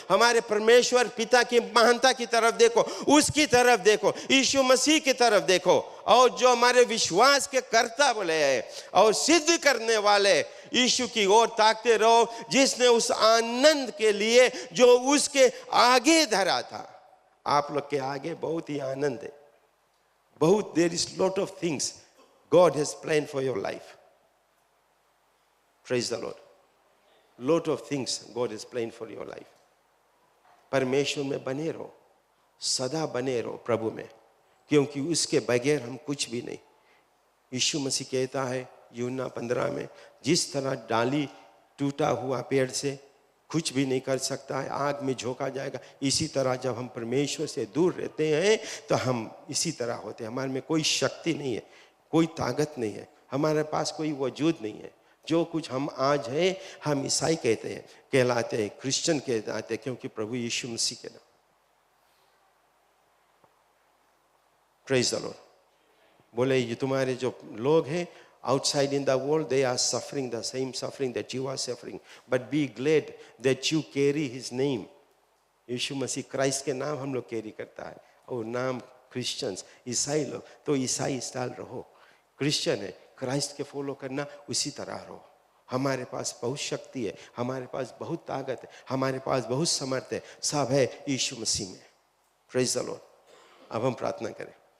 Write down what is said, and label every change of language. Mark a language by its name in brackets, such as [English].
[Hindi] हमारे परमेश्वर पिता की महानता की तरफ देखो, उसकी तरफ देखो, यीशु मसीह की तरफ देखो, और जो हमारे विश्वास के कर्ता बोले हैं और सिद्ध करने वाले यीशु की ओर ताकते रहो, जिसने उस आनंद के लिए जो उसके आगे धरा था। आप लोग के आगे बहुत ही आनंद है, बहुत, [English] There is lot of things God has plan for your life. Praise the Lord. Lot of things God has planned for your life. [Hindi] परमेश्वर में बने रहो, सदा बने रहो प्रभु में, क्योंकि उसके बगैर हम कुछ भी नहीं। यीशु मसीह कहता है यूहन्ना 15 में, जिस तरह डाली टूटा हुआ पेड़ से कुछ भी नहीं कर सकता है, आग में झोंका जाएगा, इसी तरह जब हम परमेश्वर से दूर रहते हैं तो हम इसी तरह होते हैं। हमारे में कोई शक्ति नहीं है, कोई ताकत नहीं है, हमारे पास कोई वजूद नहीं है। जो कुछ हम आज हैं, हम ईसाई कहते हैं, कहलाते हैं, क्रिश्चियन कहलाते हैं, क्योंकि प्रभु यीशु मसीह के नाम। [English] Praise the lord. [Hindi] बोले ये तुम्हारे जो लोग हैं [English] outside in the world, they are suffering the same suffering that you are suffering, but be glad that you carry his name. [Hindi] Yeshu Masih Christ के नाम हम लोग कैरी करता है, और नाम क्रिश्चियंस, ईसाई लोग तो ईसाई स्टाइल रहो, क्रिश्चियन है क्राइस्ट के फॉलो करना, उसी तरह रहो। हमारे पास बहुत शक्ति है, हमारे पास बहुत ताकत है, हमारे पास बहुत समर्थ है, सब है यीशु मसीह में। [English] Praise the lord. [Hindi] अब हम प्रार्थना करें।